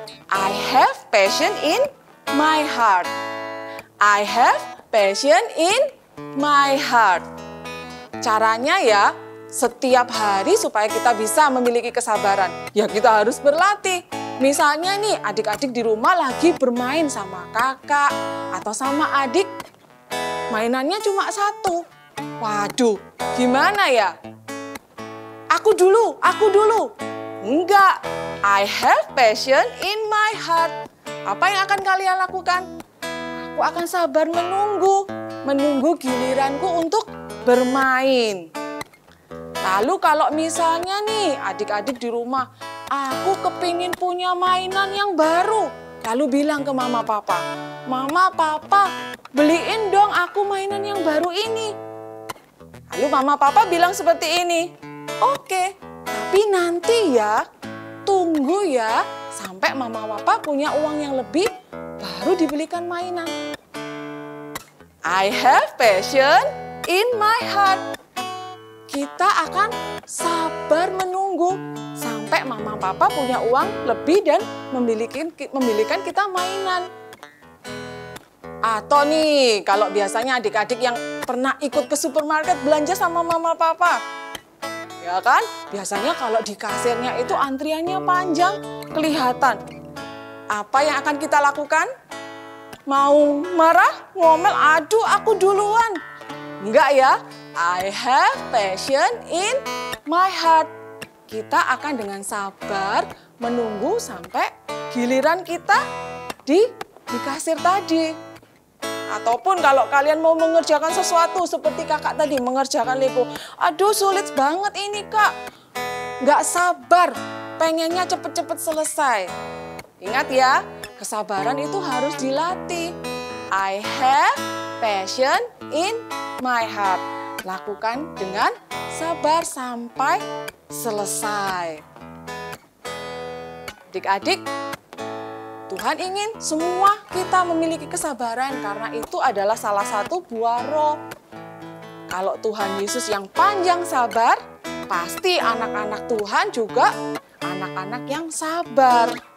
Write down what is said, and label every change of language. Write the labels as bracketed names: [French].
[English] I have passion in my heart. I have passion in my heart. [Indonesian] Caranya ya, setiap hari supaya kita bisa memiliki kesabaran, ya kita harus berlatih. Misalnya nih, adik-adik di rumah lagi bermain sama kakak atau sama adik, mainannya cuma satu. Waduh, gimana ya? Aku dulu. Enggak, [English] I have passion in my heart. [Indonesian] Apa yang akan kalian lakukan? Aku akan sabar menunggu giliranku untuk bermain. Lalu kalau misalnya nih adik-adik di rumah, aku kepingin punya mainan yang baru. Lalu bilang ke mama papa, Mama papa beliin dong aku mainan yang baru ini. Lalu mama papa bilang seperti ini, oke, tapi nanti ya, tunggu ya sampai mama papa punya uang yang lebih, baru dibelikan mainan. [English] I have passion in my heart. [Indonesian] Kita akan sabar menunggu sampai mama papa punya uang lebih dan memilikan kita mainan. Atau nih, kalau biasanya adik-adik yang pernah ikut ke supermarket belanja sama mama papa, ya kan? Biasanya kalau di kasirnya itu antriannya panjang, kelihatan. Apa yang akan kita lakukan? Mau marah, ngomel, aduh aku duluan. Enggak ya, [English] I have passion in my heart. [Indonesian] Kita akan dengan sabar menunggu sampai giliran kita di kasir tadi. Ataupun kalau kalian mau mengerjakan sesuatu seperti kakak tadi mengerjakan Lego. Aduh sulit banget ini kak. Nggak sabar, pengennya cepet-cepet selesai. Ingat ya, kesabaran itu harus dilatih. [English] I have passion in my heart. [Indonesian] Lakukan dengan sabar sampai selesai. Adik-adik, Tuhan ingin semua kita memiliki kesabaran karena itu adalah salah satu buah roh. Kalau Tuhan Yesus yang panjang sabar, pasti anak-anak Tuhan juga anak-anak yang sabar.